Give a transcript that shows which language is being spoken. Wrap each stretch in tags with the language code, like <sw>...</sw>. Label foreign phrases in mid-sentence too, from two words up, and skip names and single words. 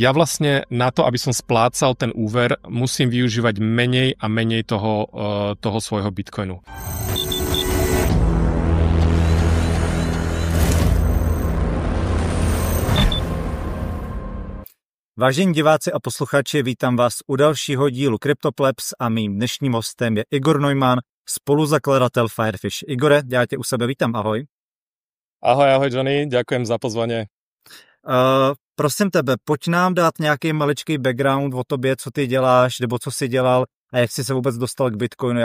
<sk>Ja vlastne na to, aby som splácal ten úver, musím využívať menej a menej toho svojho bitcoinu.</sk> <cs>Vážení diváci a posluchači, vítám vás u dalšího dílu CryptoPlebs a mým dnešním hostem je Igor Neumann, spoluzakladatel Firefish. Igore, já tě u sebe vítám, ahoj.</cs> <sk>Ahoj Johnny, ďakujem za pozvanie.</sk> <cs>Prosím tebe, pojď nám dát nějaký maličký background o tobě, co ty děláš, nebo co jsi dělal a jak jsi se vůbec dostal k Bitcoinu.</cs>